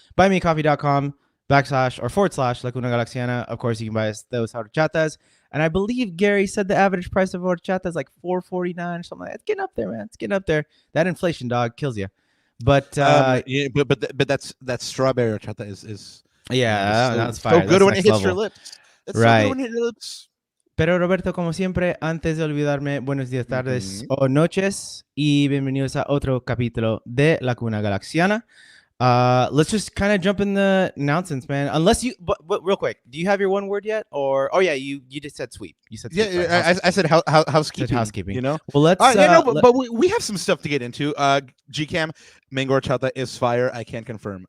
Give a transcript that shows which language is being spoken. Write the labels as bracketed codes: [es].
[en] Buymeacoffee.com // Lacuna Galaxiana. Of course, you can buy us those horchatas. And I believe Gary said the average price of horchata is like $4.49 or something like that. It's getting up there, man. It's getting up there. That inflation, dog, kills you. But but that's strawberry horchata is that's fire. So good when it hits your lips. It's right. So good when it hits your lips. [es] Pero Roberto, como siempre, antes de olvidarme, buenos días, tardes o noches y bienvenidos a otro capítulo de Lacuna Galaxiana. [en] Let's just kind of jump in the announcements, man. Unless you, but real quick, do you have your one word yet? Or you just said sweep. You said sweep, I said housekeeping. Housekeeping. You know. Well, let's. But we have some stuff to get into. GCam mango horchata is fire. I can confirm.